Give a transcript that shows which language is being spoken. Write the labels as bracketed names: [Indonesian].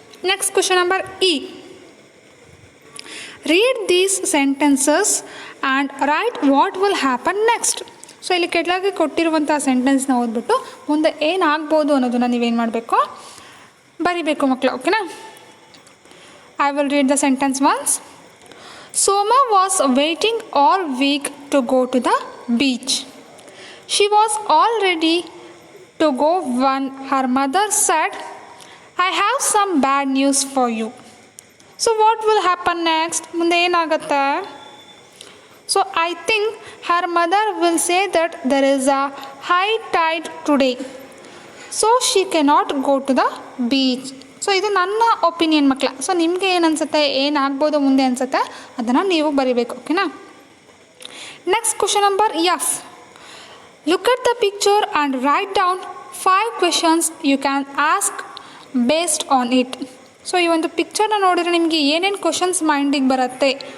[English] Next question number E. Read these sentences and write what will happen next. [Kannada] So ಇಲ್ಲಿ ಕೆಳಗೆ ಕೊಟ್ಟಿರುವಂಥ ಸೆಂಟೆನ್ಸ್ನ ಓದ್ಬಿಟ್ಟು ಮುಂದೆ ಏನಾಗ್ಬೋದು ಅನ್ನೋದನ್ನು ನೀವೇನು ಮಾಡಬೇಕು? ಬರಿಬೇಕು ಮಕ್ಕಳು. ಓಕೆನಾ? [English] I will read the sentence once. Soma was waiting all week to go to the beach. She was all ready to go when her mother said, I have some bad news for you. So what will happen next? [Kannada] ಮುಂದೆ ಏನಾಗುತ್ತೆ? [English] So I think her mother will say that there is a high tide today, so she cannot go to the beach. [Kannada] So ಇದು ನನ್ನ opinion ಮಕ್ಕಳ. So ನಿಮಗೆ ಏನು ಅನಿಸುತ್ತೆ, ಏನಾಗ್ಬೋದು ಮುಂದೆ ಅನಿಸುತ್ತೆ, ಅದನ್ನು ನೀವು ಬರಿಬೇಕು. ಓಕೆನಾ? [English] Next question number F. Look at the picture and write down 5 questions you can ask based on it. [Kannada] So ಈ ಒಂದು ಪಿಕ್ಚರ್ನ ನೋಡಿದ್ರೆ ನಿಮಗೆ ಏನೇನು ಕ್ವಶನ್ಸ್ ಮೈಂಡಿಗೆ ಬರುತ್ತೆ.